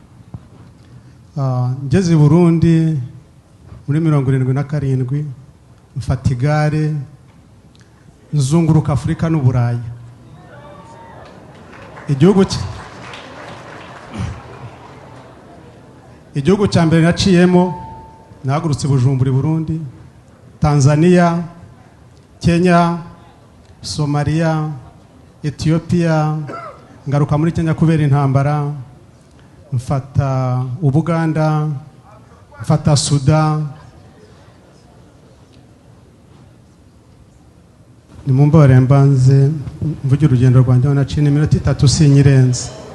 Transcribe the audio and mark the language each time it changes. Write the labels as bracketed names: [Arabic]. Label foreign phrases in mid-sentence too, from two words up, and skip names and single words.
[Rundi] Ngeze Burundi muri 77 mfata igare nzunguruka Afurika n'Uburayi. Igihugu cya mbere naciyemo nahagurutse Bujumbura i Burundi, Tanzania, Kenya, Somalia, Ethiopia, ngaruka muri Kenya kubera intambara, mfata Ubuganda, mfata Sudan. Ni mumbare mbanze mvugira urugendo rwanjye naciye iminota 3 sinyirenze.